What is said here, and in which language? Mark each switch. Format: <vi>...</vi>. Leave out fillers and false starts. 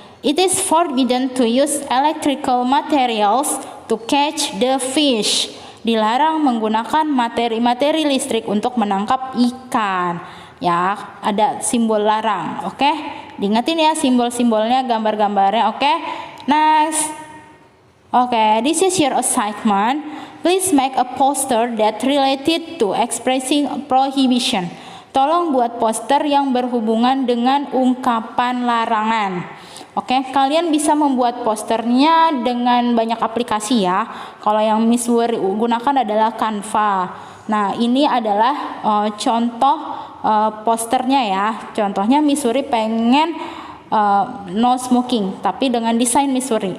<en>It is forbidden to use electrical materials to catch the fish.</en> <id>Dilarang menggunakan materi-materi listrik untuk menangkap ikan. Ya, ada simbol larang. Oke? Diingetin ya simbol-simbolnya, gambar-gambarnya. Oke? Next.</id> <en>Oke, this is your assignment. Please make a poster that related to expressing prohibition.</en> <id>Tolong buat poster yang berhubungan dengan ungkapan larangan. Oke, kalian bisa membuat posternya dengan banyak aplikasi ya. Kalau yang Miss Wuri gunakan adalah Canva. Nah, ini adalah contoh posternya ya. Contohnya Miss Wuri pengen</id> <en>no smoking,</en> <id>tapi dengan desain Miss Wuri.</id>